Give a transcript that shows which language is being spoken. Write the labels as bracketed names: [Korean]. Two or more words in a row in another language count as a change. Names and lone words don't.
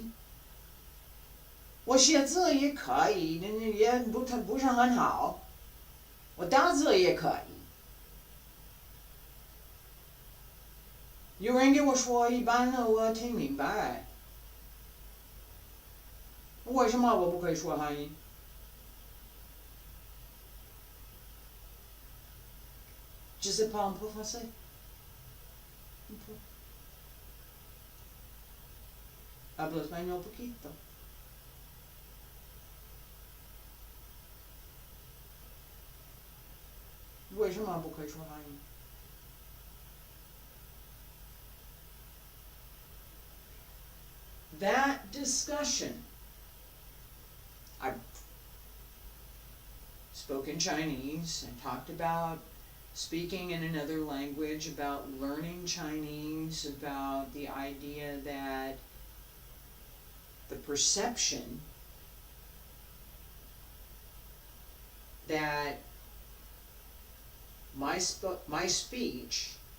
[Chinese] 我写字也可以，也不是很好。我打字也可以。有人跟我说一般的我听明白，为什么我不可以说汉语 ？ [French] Je sais pas un peu français. Un peu. [Spanish] Hablo español poquito. [Chinese] 为什么不可以说汉语？ [English] That discussion, I've spoken Chinese and talked about speaking in another language, about learning Chinese, about the idea that the perception that my speech